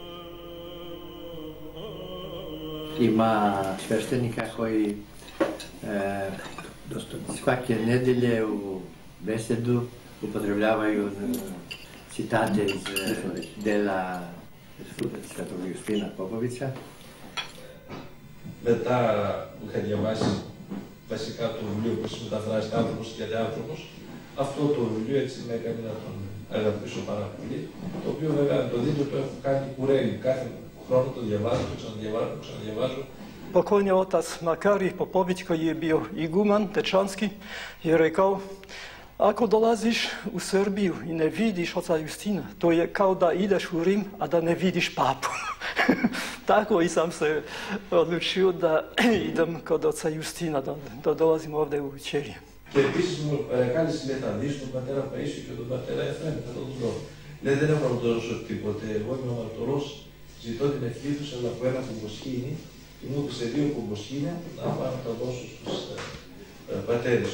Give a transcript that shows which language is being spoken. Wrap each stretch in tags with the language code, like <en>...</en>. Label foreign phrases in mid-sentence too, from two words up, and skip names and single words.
<sr>Ima sveštenika koji svake nedelje u besedu upotrebljavaju citate iz dela Svetog Justina Popovića.</sr> <el>Μετά που είχα διαβάσει βασικά το βιβλίο που μεταφράζεται «Άνθρωπος και Αλλιάνθρωπος», αυτό το βιβλίο έτσι με έκανε να τον αγαπήσω πάρα πολύ, το οποίο βέβαια το δίτο το έχω κάνει κουρέλι, κάθε χρόνο το διαβάζω, το ξαναδιαβάζω.</el> <sr>Pokojni otac Makarij Popović, koji je bio iguman tečanski, je rekao: ako dolaziš u Srbiju i ne vidiš oca Justina, to je kao da ideš u Rim, a da ne vidiš papu. Tako i sam se odlučio da idem kod oca Justina, da dolazim ovdje u Ćelije.</sr> <el>Και επίσης μου κάλεσε μεταδείς τον πατέρα Παΐσιο και τον πατέρα Εφραίμ, κατά τον δρόμο. Λέει, δεν έχω να του δώσω τίποτε, εγώ είμαι αμαρτωλός, ζητώ την ευχή τους, αλλά από ένα κουμποσκίνι, και μου έδωσε 2 κουμποσκίνια, να πάω να τα δώσω στους πατέρες.</el>